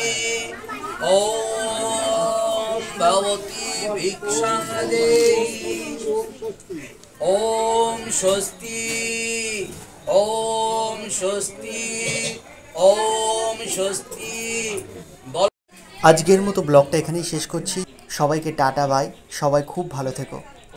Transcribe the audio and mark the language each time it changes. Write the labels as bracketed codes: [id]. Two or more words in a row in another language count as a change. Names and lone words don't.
[sa] ओम भगवती भिक्षां देहि, ओम स्वस्ति, ओम स्वस्ति, ओम स्वस्ति। [bn] আজকের মতো ব্লগটা এখানেই শেষ করছি। সবাইকে টাটা বাই, সবাই খুব ভালো থেকো।